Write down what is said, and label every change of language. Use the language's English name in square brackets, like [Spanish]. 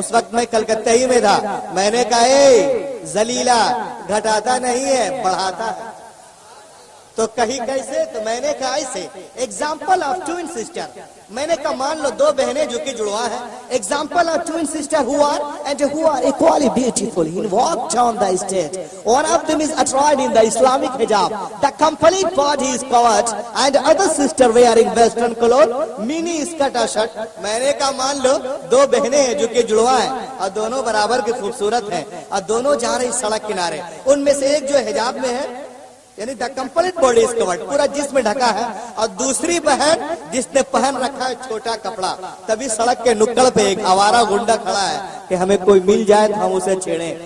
[Hindi] उस वक्त मैं कलकत्ता ही में था, मैंने कहा जलीला घटाता नहीं है, बढ़ाता है। तो कहीं कैसे? तो मैंने कहा ऐसे, [English] Example of twin sister. [Hindi] मैंने कहा मान लो दो बहनें जो कि जुड़वा है, example of twin sister [English] who are equally beautiful in walk down the stage. One of them is attired in the Islamic hijab, the complete body is covered, and the other sister wearing western clothes, mini skirt or shirt. [Hindi] मैंने कहा मान लो दो बहनें हैं जो कि जुड़वा है और दोनों बराबर की खूबसूरत हैं और दोनों जा रही सड़क किनारे। उनमें से एक जो हिजाब में है, यानी [English] the complete body is covered, [Hindi] पूरा जिस्म ढका है, और दूसरी बहन जिसने पहन रखा है छोटा कपड़ा। तभी सड़क के नुक्कड़ पे एक आवारा गुंडा खड़ा है कि हमें कोई मिल जाए तो हम उसे छेड़े।